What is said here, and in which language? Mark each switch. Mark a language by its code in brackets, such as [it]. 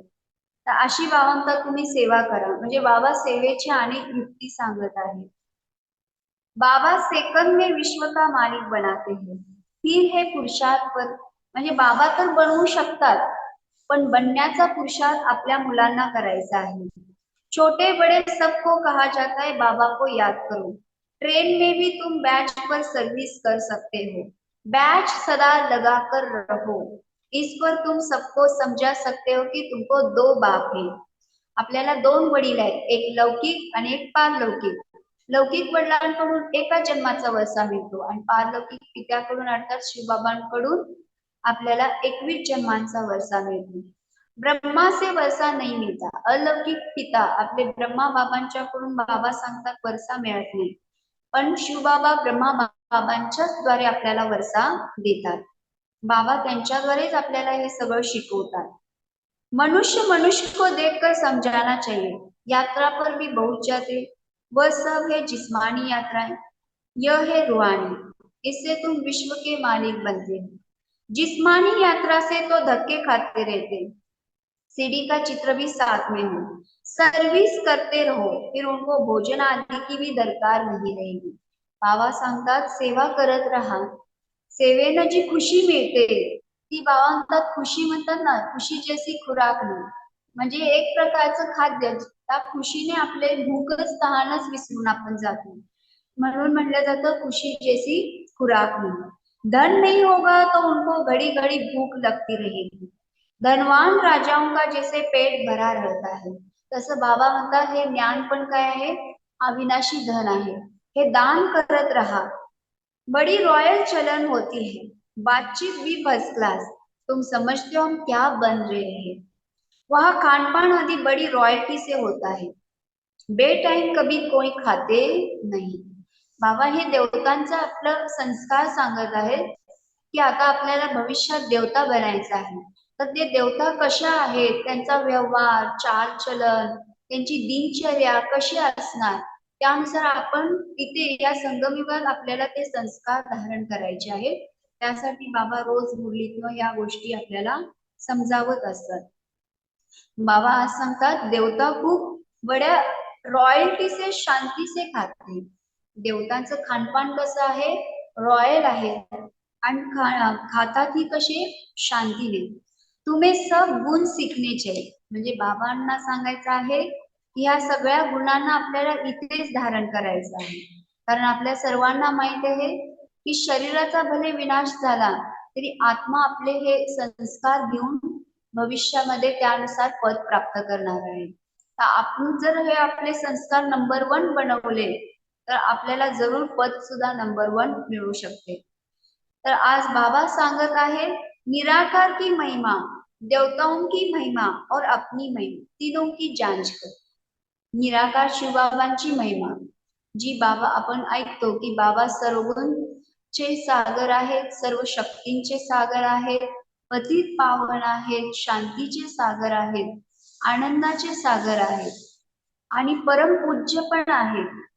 [mr] तर अशी बाबांचा तुम्ही सेवा करा. म्हणजे बाबा सेवेची अनेक युक्ती सांगत आहे. [hi] बाबा सेकंद में विश्व का मालिक बनाते हैं. [mr] फिर हे पुरुषार्थ पर, म्हणजे बाबा तर बनवू शकतात पण बनण्याचा पुरुषार्थ आपल्या मुलांना करायचा आहे. [hi] छोटे बड़े सबको कहा जाता है बाबा को याद करो. ट्रेन में भी तुम बैच पर सर्विस कर सकते हो. बैच सदा लगा कर रहो. इस पर तुम सबको समझा सकते हो की तुमको दो बाप है. [mr] आपल्याला दोन वडील आहेत, एक लौकिक आणि एक पारलौकिक. लौकिक वडिलांकडून एका जन्माचा वसा मिळतो आणि पारलौकिक पित्याकडून अर्थात शिवबाबांकडून आपल्याला 21 जन्मांचा वर्षा मिळतो. [hi] ब्रह्मा से वर्षा [mr] नाही मिळता. अलौकिक पिता आपले ब्रह्मा बाबांच्याकडून बाबा सांगतात वर्षा मिळत नाही, पण शिवबाबा ब्रह्मा बाबांच्याच द्वारे आपल्याला वर्षा देतात. बाबा त्यांच्याद्वारेच आपल्याला हे सगळं शिकवतात. [hi] मनुष्य मनुष्य को देखकर समझाना चाहिए. यात्रा पर भी बहुत जाते, वह सब है जिस्मानी यात्राएं, यह है रूहानी. इससे तुम विश्व के मालिक बनते हो. जिस्मानी यात्रा से तो धक्के खाते रहते, सीढ़ी का चित्र भी साथ में हो. सर्विस करते रहो, फिर उनको भोजन आदि की भी दरकार नहीं रहेगी. [mr] बाबा सांगतात सेवा करत राहा. सेवेनं जी खुशी मिळते ती बाबा म्हणतात खुशी म्हणतात ना, [hi] खुशी जैसी खुराक [mr] नाही. म्हणजे एक प्रकारचं खाद्य त्या खुशीने आपले भूकच तहानच विसरून आपण जातो. म्हणून म्हटलं जातं [hi] खुशी जैसी खुराक नहीं। धन नहीं होगा तो उनको घड़ी घड़ी भूख लगती रहेगी। धनवान राजाओं का जैसे पेट भरा रहता है, [mr] तसं बाबा म्हणतात हे ज्ञान पण काय आहे, अविनाशी धन आहे। हे दान करत रहा, [hi] बड़ी रॉयल चलन होती है, बातचीत भी फर्स्ट क्लास, तुम समझते हो हम क्या बन रहे हैं। वहाँ खान पान आदि बड़ी रॉयल्टी से होता है, बेटाइम कभी कोई खाते नाही। [mr] बाबा हे देवतांचा आपलं संस्कार सांगत आहेत की आता आपल्याला भविष्यात देवता बनायचं आहे, तर ते देवता कशा आहेत, त्यांचा व्यवहार, चालचलन, त्यांची दिनचर्या कशी असणार, त्यानुसार आपण इथे या संगमयुगात आपल्याला ते संस्कार धारण करायचे आहेत। त्यासाठी बाबा रोज मुरलीतनं या गोष्टी आपल्याला समजावत असतात। बाबा आज सांगतात देवता खूप बड्या [hi] रॉयल्टी से शांती से खाते। [mr] देवतांचं खानपान कसं आहे, रॉयल आहे आणि खातात ही कशी शांतीने। [hi] तुम्हें सब गुण सीखने चाहिए, [mr] म्हणजे बाबांना सांगायचं आहे की ह्या सगळ्या गुणांना आपल्याला इथेच धारण करायचं आहे। कारण आपल्या सर्वांना माहित आहे की शरीराचा भले विनाश झाला तरी आत्मा आपले हे संस्कार घेऊन भविष्यामध्ये त्यानुसार पद प्राप्त करणार आहे। तर आपण जर हे आपले संस्कार नंबर 1 बनवले तर आपल्याला जरूर पद सुद्धा नंबर 1 मिळू शकते। तर आज बाबा सांगत आहे [hi] निराकार की महिमा, देवताओं की महिमा और अपनी महिमा, तीनों की जांच कर। [mr] निराकार शिवबाबांची महिमा, जी बाबा आपण ऐकतो की बाबा सर्वगुणचे सागर आहेत, सर्व शक्तींचे सागर आहेत, पतित पावन आहेत, शांतीचे सागर आहेत, आनंदाचे सागर आहेत आणि परमपूज्य पण आहेत।